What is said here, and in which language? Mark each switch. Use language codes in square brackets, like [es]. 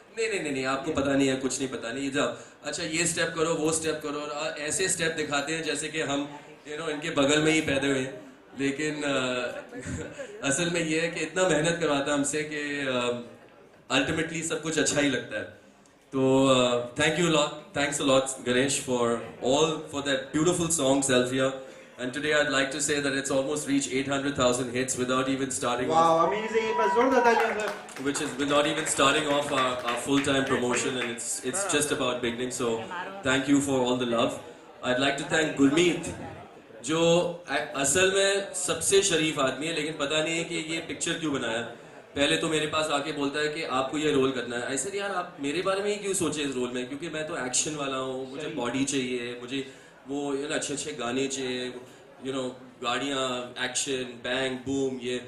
[hi] नहीं, आपको पता नहीं है, कुछ नहीं पता नहीं. जब अच्छा ये स्टेप करो, वो स्टेप करो, और ऐसे स्टेप दिखाते हैं जैसे कि हम इनके बगल में ही पैदा हुए हैं. लेकिन असल में ये है कि इतना मेहनत करवाता है हमसे कि अल्टीमेटली सब कुछ अच्छा ही लगता है. [en] तो thanks a lot Ganesh for that beautiful song Selfia. And today I'd like to say that it's almost reached 800,000 hits without even starting wow, amazing. Which is not even starting off our full-time promotion, and it's just about beginning. So thank you for all the love. I'd like to thank Gurmeet, [hi] जो असल में सबसे शरीफ आदमी है, लेकिन पता नहीं है कि ये पिक्चर क्यों बनाया. पहले तो मेरे पास आके बोलता है कि आपको ये रोल करना है. ऐसे यार आप मेरे बारे में ही क्यों सोचे इस रोल में, क्योंकि मैं तो एक्शन वाला हूँ, मुझे बॉडी चाहिए, मुझे वो अच्छे गाने चाहिए, गाड़ियाँ, एक्शन, बैंग बूम,